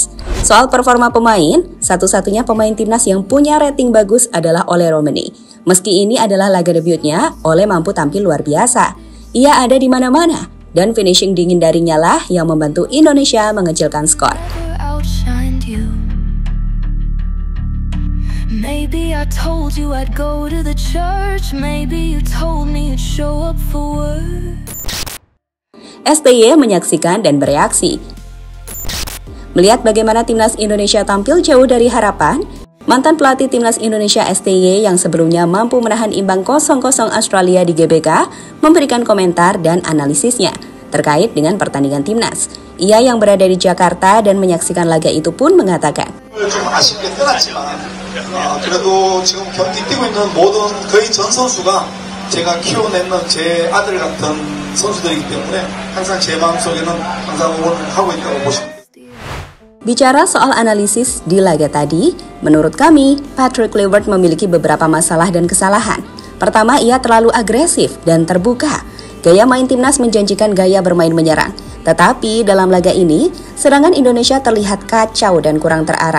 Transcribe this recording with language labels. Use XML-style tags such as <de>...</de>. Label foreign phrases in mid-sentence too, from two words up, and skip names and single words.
<id>Soal performa pemain, satu-satunya pemain timnas yang punya rating bagus adalah Ole Romeni. Meski ini adalah laga debutnya, Ole mampu tampil luar biasa. Ia ada di mana-mana, dan finishing dingin darinya lah yang membantu Indonesia mengecilkan skor.</id> <en>Maybe I told you I'd go to the church. Maybe you told me you'd show up for work.</en> <id>STY menyaksikan dan bereaksi. Melihat bagaimana timnas Indonesia tampil jauh dari harapan, mantan pelatih timnas Indonesia STY yang sebelumnya mampu menahan imbang 0-0 Australia di GBK memberikan komentar dan analisisnya terkait dengan pertandingan timnas. Ia yang berada di Jakarta dan menyaksikan laga itu pun mengatakan,</id> <ko>좀 아쉽게 떠났지만 그래도 지금 경기 뛰고 있는 모든 거의 전 선수가 제가 키워내는 제 아들 같은 선수들이기 때문에 항상 제 마음속에는 항상 응원하고 있다고 보시면 됩니다.</ko> <id>Bicara soal analisis di laga tadi, menurut kami, Patrick Kluivert memiliki beberapa masalah dan kesalahan. Pertama, ia terlalu agresif dan terbuka. Gaya main timnas menjanjikan gaya bermain menyerang. Tetapi dalam laga ini, serangan Indonesia terlihat kacau dan kurang terarah.</id>